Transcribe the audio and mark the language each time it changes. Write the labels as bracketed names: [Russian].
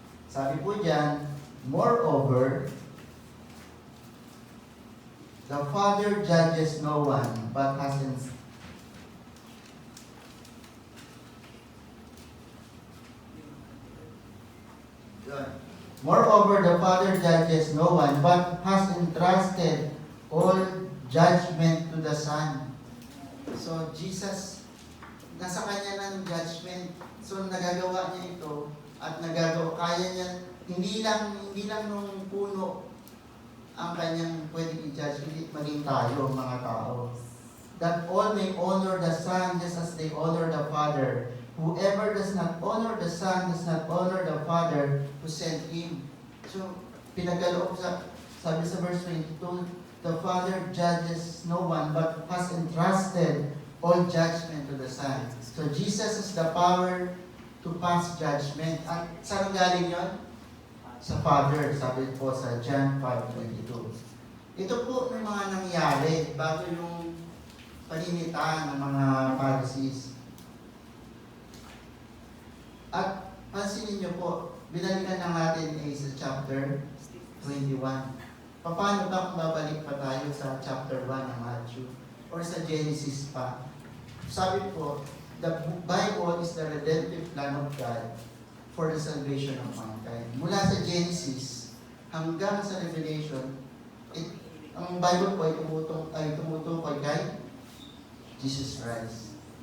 [English] Sabi po dyan, moreover, the Father judges no one, but has Moreover, the Father judges no one, but has entrusted all judgment to the Son. So, Jesus, [Filipino] nasa kanya na ng judgment. So nagagawa niya ito at kaya niya, hindi lang nung puno ang kanyang pwedeng i-judge, hindi maging tayo, mga tao. [English] That all may honor the Son just as they honor the Father. Whoever does not honor the Son does not honor the Father who sent Him. So, [Filipino] pinagkaloob sabi sa verse 22, [English] the Father judges no one but has entrusted all judgment to the Son. So, Jesus is the power to pass judgment. [Filipino] At saan galing yun? Sa Father, sabi po sa John 5:22. Ito po yung mga nangyari bago yung paninita ng mga Pharisees. At pansinin niyo po, binalikan lang natin sa chapter 21. Paano ba kung babalik pa tayo sa chapter 1 ng Matthew or sa Genesis pa? Sabi po, [English] the Bible is the redemptive plan of God for the salvation of mankind. [Filipino] Mula sa Genesis hanggang sa Revelation, ang Bible po ay tumutukoy kay Jesus Christ.